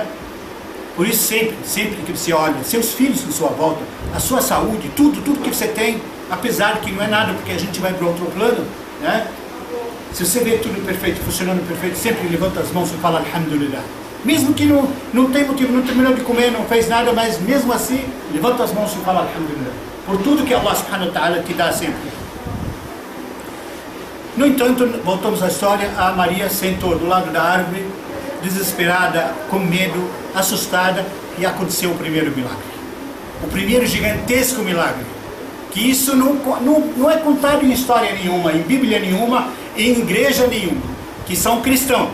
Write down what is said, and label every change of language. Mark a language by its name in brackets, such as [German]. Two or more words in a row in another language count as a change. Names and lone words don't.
[Portuguese] Por isso, sempre que você olha seus filhos na sua volta, a sua saúde, tudo que você tem, apesar que não é nada, porque a gente vai para outro plano, né? Se você vê tudo perfeito, funcionando perfeito, sempre levanta as mãos e fala Alhamdulillah. Mesmo que não tem motivo, não terminou de comer, não fez nada, mas mesmo assim, levanta as mãos e fala Alhamdulillah. Por tudo que Allah [Arabic] سبحانه وتعالى [Portuguese] te dá sempre. No entanto, voltamos à história, a Maria sentou do lado da árvore, desesperada, com medo, assustada, e aconteceu o primeiro milagre. O primeiro gigantesco milagre. Que isso não é contado em história nenhuma, em Bíblia nenhuma, em igreja nenhuma, que são cristãos.